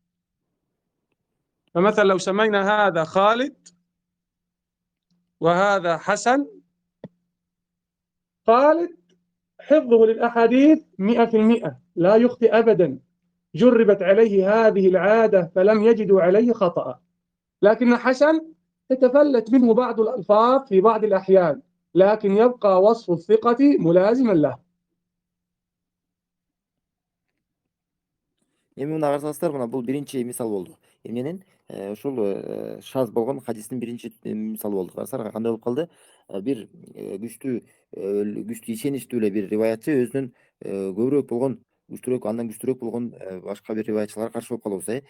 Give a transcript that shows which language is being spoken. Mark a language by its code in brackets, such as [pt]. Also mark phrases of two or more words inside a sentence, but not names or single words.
[ar] فمثلا لو سمينا هذا خالد وهذا حسن، خالد حفظه للأحاديث 100%، لا يخطئ أبدا، جربت عليه هذه العادة فلم يجدوا عليه خطأ. لكن حسن تتفلت منه بعض الألفاظ في بعض الأحيان، لكن يبقى وصف الثقة ملازما له. [ky] эми мына карасаңыздар, мына бул биринчи мисал болду. Эмненин ушул шаз болгон хадистин биринчи мисалы болду. Карасаңар кандай болуп калды? Бир күчтүү ишеничтүү эле бир риваятчы өзүнүн көбүрөөк болгон, андан күчтүүрөөк болгон башка бир риваятчыларга каршы болуп калабыз.